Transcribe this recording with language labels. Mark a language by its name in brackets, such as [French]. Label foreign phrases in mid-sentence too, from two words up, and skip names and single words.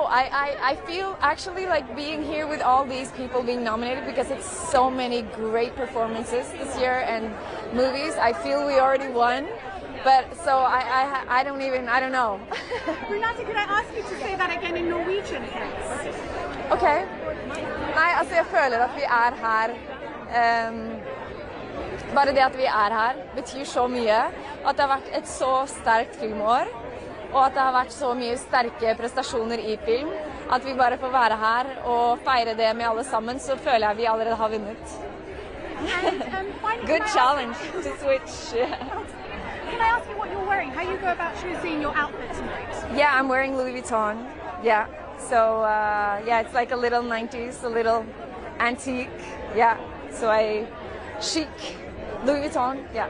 [English] I feel actually like being here with all these people being nominated, because it's so many great performances this year and movies. I feel we already won, But so I don't know. Renate, could I ask you to say that again in Norwegian, please? Ok. [Norwegian] Nei, altså jeg føler at vi er her. Bare det at vi er her betyr så mye. At det har vært et så sterkt filmår. Og at det har vært så mye sterke prestasjoner i film. At vi bare får være her og feire det med alle sammen, så føler jeg vi allerede har vunnet. [English] Good challenge to switch. Can I ask you what you're wearing? How you go about choosing your outfit tonight? Yeah, I'm wearing Louis Vuitton. Yeah. So yeah, it's like a little 90s, a little antique. Yeah. So chic Louis Vuitton. Yeah.